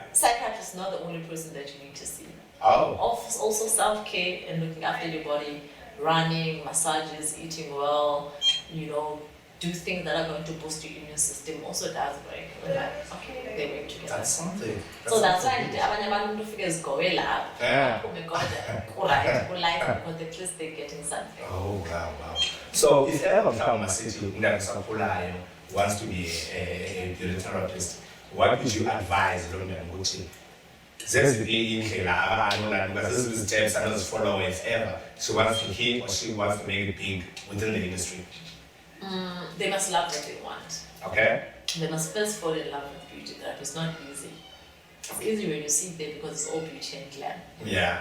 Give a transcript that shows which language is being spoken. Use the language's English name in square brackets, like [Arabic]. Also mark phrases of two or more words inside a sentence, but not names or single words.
[English] Psychiatrist is not the only person that you need to see. Oh. Also self-care and looking after your body, running, massages, eating well, do things that are going to boost your immune system also does work. Okay, they work together. That's something. So that's why [Xhosa] abanye abantu ufike zigowela [English] Yeah. apho right, because at least they're getting something. Oh, wow. So if ever [Xhosa] mhlawumbe sithi umntana osakhulayo [English] wants to be a beauty therapist, what would you advise [Xhosa] lo mntana ukuthi zeziphi indlela abantu [English] because this is the steps and those follow if ever she wants to hit or she wants to make it big within the industry? They must love what they want. Okay. They must first fall in love with beauty therapy. It's not easy. It's easy when you see them because it's all beauty and glam. Yeah.